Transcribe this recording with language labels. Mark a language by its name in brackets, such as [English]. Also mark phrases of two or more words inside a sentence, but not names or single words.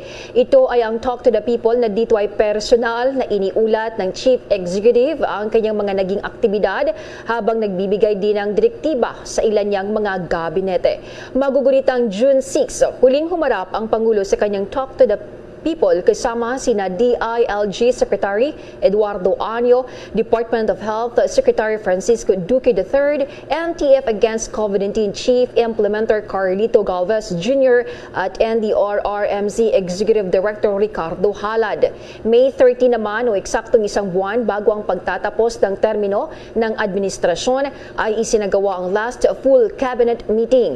[Filipino] Ito ay ang Talk to the People na dito ay personal na iniulat ng [English] Chief Executive [Filipino] ang kanyang mga naging aktibidad habang nagbibigay din ng direktiba sa ilan niyang mga gabinete. Magugunitang June 6, huling humarap ang Pangulo sa kanyang Talk to the People kasama sina DILG Secretary Eduardo Anyo, Department of Health Secretary Francisco Duque III, NTF Against COVID-19 Chief Implementer Carlito Galvez Jr. at NDRRMC Executive Director Ricardo Halad. May 30 naman o eksaktong isang buwan bago ang pagtatapos ng termino ng administrasyon ay isinagawa ang [English] last full cabinet meeting.